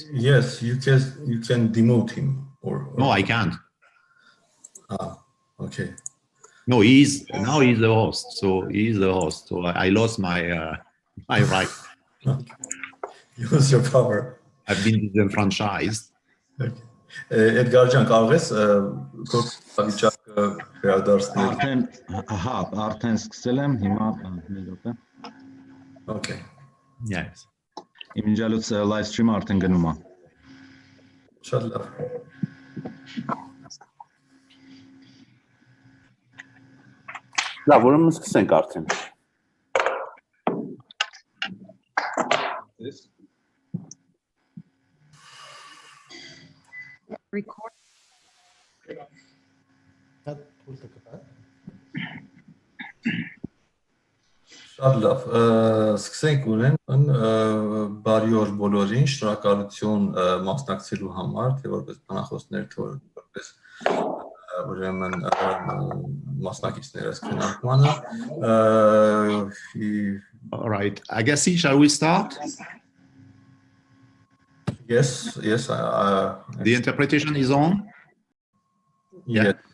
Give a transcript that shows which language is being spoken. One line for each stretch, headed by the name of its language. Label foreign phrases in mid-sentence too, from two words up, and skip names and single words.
English: Yes, you can demote him or no, I can't. Ah, okay. No, now he's the host. So he's the host. So I lost my my right. Okay. You lose your power. I've been disenfranchised.
Armenian: Okay. Edgar ջան, կարող ես վիճակը վերադարձնել։ Արդեն սկսել եմ, հիմա մի րոպե։
English: Okay. Yes.
Armenian: Իմիջիալուց
English: live stream-
Armenian: ը արդեն գնում է։ Շատ լավ։ Լավ, ուրեմն սկսենք արդեն։
English: Record.
Armenian: Շատ լավ, սկսենք ուրեմն բարի օր բոլորին, շնորհակալություն մասնակցելու համար, թե որպես բանախոսներ, թե որպես ուրեմն մասնակիցներս քննարկմանը։
English: All right. I guess shall we start? Yes. The interpretation is on? Yes.